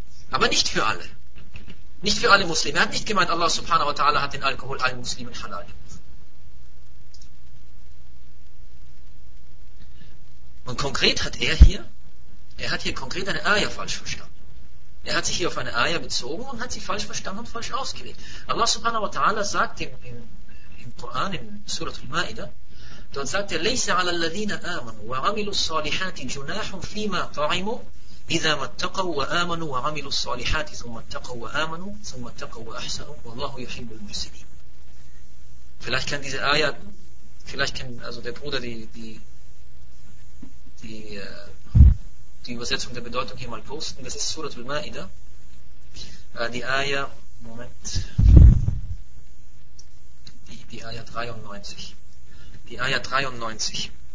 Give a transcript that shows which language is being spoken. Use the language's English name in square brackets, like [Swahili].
[German] Aber nicht für alle. Nicht für alle Muslime. Er hat nicht gemeint, Allah subhanahu wa ta'ala hat den Alkohol allen Muslimen halal gemacht. Und konkret hat er hat hier konkret eine Aya falsch verstanden. Er hat sich hier auf eine Aya bezogen und hat sie falsch verstanden und falsch ausgelegt. Allah subhanahu wa ta'ala sagt im Koran, in Surat al-Ma'idah, dort sagt er, [Arabic] لَيْسَ عَلَى الَّذِينَ آمَنُوا وَعَمِلُوا الصَّالِحَاتِ جُنَاحٌ فِي مَا طَعِمُوا إِذَا مَتَّقَوْا وَآمَنُوا وَعَمِلُوا الصَّالِحَاتِ ثُمَّ اتَّقَوْا وَآمَنُوا ثُمَّ اتَّقَوْا وَأَحْسَنُوا وَاللَّهُ يُحِبُّ الْمُحْسِنِينَ. [German] Vielleicht kann diese Aya, vielleicht kann also der Bruder die Übersetzung der Bedeutung hier mal posten. Das ist Surat al-Ma'idah. Die Aya, Moment. Die Aya 93. Die Aya 93.